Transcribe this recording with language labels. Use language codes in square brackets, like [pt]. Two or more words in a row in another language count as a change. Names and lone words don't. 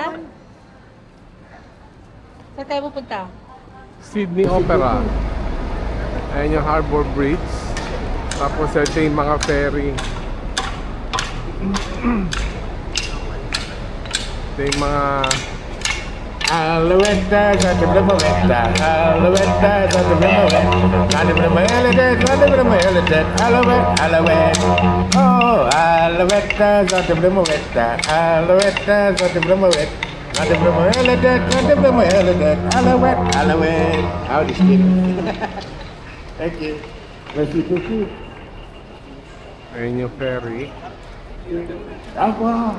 [tl] Saan tayo pupunta? Sydney Opera. Ayan yung Harbor Bridge. Tapos ito yung mga ferry. Ito yung mga Alouette, Santa Brimavetta, Alouette, Santa Brimavetta, Santa Brimavetta, Santa Brimavetta, Alouette, Alouette, oh, Alouette, Santa Brimavetta, Alouette, Santa Brimavetta, Santa Brimavetta, Santa Brimavetta, Alouette, Alouette. [en] Oh, just kidding. Thank you. Merci. [tl] ayun yung ferry. Ako.